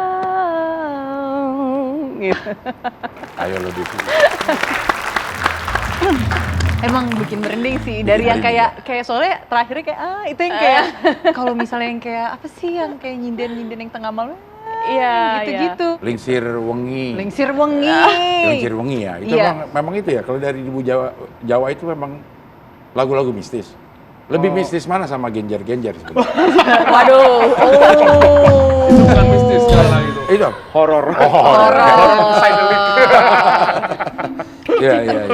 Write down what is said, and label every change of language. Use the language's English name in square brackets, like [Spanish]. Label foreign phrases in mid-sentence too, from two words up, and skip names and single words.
[Indonesian] Gitu. Ayo lebih. Emang bikin merinding sih dari yang kayak soalnya terakhirnya kayak itu yang kayak kalau misalnya yang kayak apa sih yang kayak nyinden yang tengah malam Iya, gitu-gitu. Lingsir wengi. Lingsir wengi. Lingsir wengi ya. Itu Iya. memang itu ya. Kalau dari ibu Jawa itu memang lagu-lagu mistis. Lebih mistis mana sama genjer-genjer sebenarnya? Waduh. Bukan mistis kalau itu. Itu Horor. Iya, iya, iya.